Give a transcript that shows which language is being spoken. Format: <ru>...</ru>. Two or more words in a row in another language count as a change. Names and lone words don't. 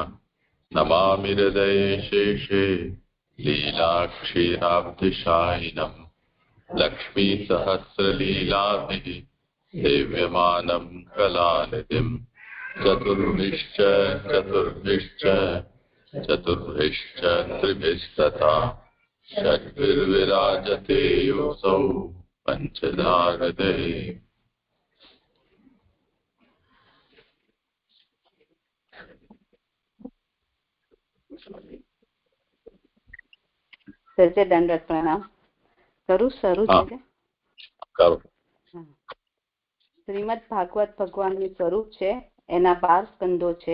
<sa>नमामि हृदये शेषे लीलाक्षीराब्धिशायिनम् लक्ष्मीसहस्रलीलाभिः सेव्यमानं कलानिधिम् चतुर्भिश्च त्रिभिस्तथा षड्भिर्विराजते योऽसौ पञ्चधा हृदये।</sa> <gu>સજે દંડવત પ્રણામ કરું શરૂ છે। શ્રીમદ ભાગવત ભગવાનનું સ્વરૂપ છે, એના 12 સ્કંદો છે।</gu>